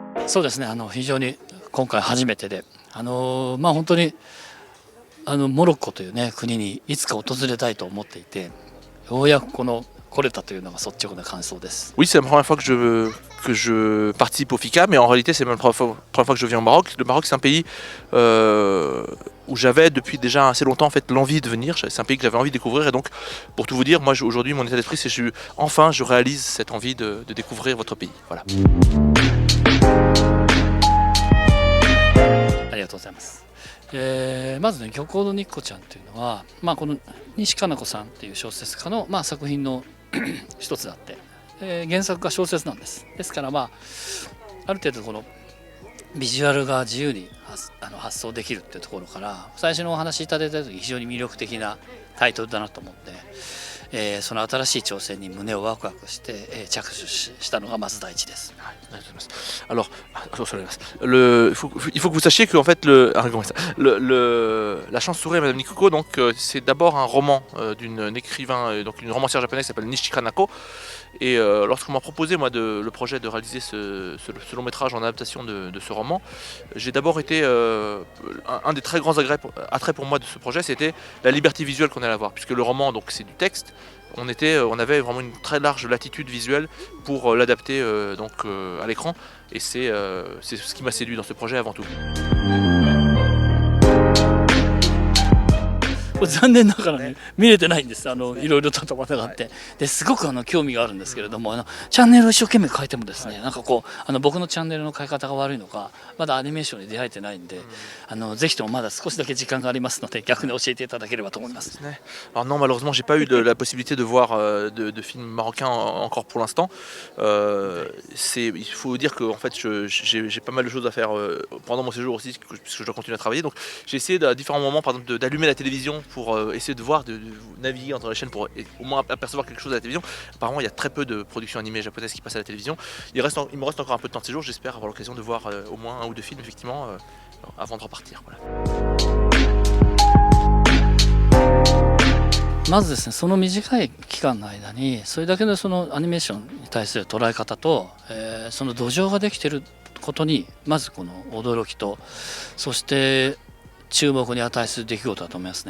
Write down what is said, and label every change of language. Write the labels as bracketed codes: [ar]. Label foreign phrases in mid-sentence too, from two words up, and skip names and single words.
[ja] そうですね、非常に今回初めてで、本当にモロッコというね国にいつか訪れたいと思っていて、ようやく来れたというのが率直な感想です。 [fr] Oui, c'est la première fois que je participe au FICA, mais en réalité c'est même la première fois que je viens au Maroc. Le Maroc c'est un pays où j'avais depuis déjà assez longtemps en fait l'envie de venir. C'est un pays que j'avais envie de découvrir et donc pour tout vous dire, moi aujourd'hui mon état d'esprit c'est que enfin je réalise cette envie de découvrir votre pays. Voilà. [ja] ありがとうございます。まずね、漁港の日子ちゃんというのは、この西加奈子さんっていう小説家の、作品の一つであって、原作が小説なんです。ですから、ある程度このビジュアルが自由に発想できるっていうところから、最初のお話しいただいた時非常に魅力的なタイトルだなと思って、その新しい挑戦に胸をワクワクして、着手したのがまず第一です。 [fr] Alors, il faut que vous sachiez que en fait la chance sourit à Madame Nikoko, donc c'est d'abord un roman d'une écrivain, donc une romancière japonaise qui s'appelle Nishika Nako. Et lorsqu'on m'a proposé moi le projet de réaliser ce long métrage en adaptation de ce roman, j'ai d'abord été un des très grands attraits pour moi de ce projet, c'était la liberté visuelle qu'on allait avoir, puisque le roman donc c'est du texte. On avait vraiment une très large latitude visuelle pour l'adapter à l'écran, et c'est ce qui m'a séduit dans ce projet avant tout. [ja] 残念ながらね見れてないんです。いろいろととがあって、ですごく興味があるんですけれども、チャンネルを一生懸命変えてもですね、なんか僕のチャンネルの変え方が悪いのか、まだアニメーションに出会えてないんで、ぜひともまだ少しだけ時間がありますので、逆に教えていただければと思います。 [fr] Alors non, malheureusement, j'ai pas eu la possibilité de voir de films marocains encore pour l'instant. Il faut dire que en fait, j'ai pas mal de choses à faire pendant mon séjour aussi, puisque je dois continuer à travailler. Donc, j'ai essayé à différents moments, par exemple, d'allumer la télévision pour essayer de voir, de naviguer entre les chaînes pour au moins apercevoir quelque chose à la télévision. Apparemment, il y a très peu de productions animées japonaises qui passent à la télévision. Il me reste encore un peu de temps de séjour. J'espère avoir l'occasion de voir au moins un ou deux films, effectivement, avant de repartir. Voilà. [ja] まずですね、その短い期間の間にそれだけのそのアニメーションに対する捉え方と、その土壌ができていることにまずこの驚きと、そして注目に値する出来事だと思いますね。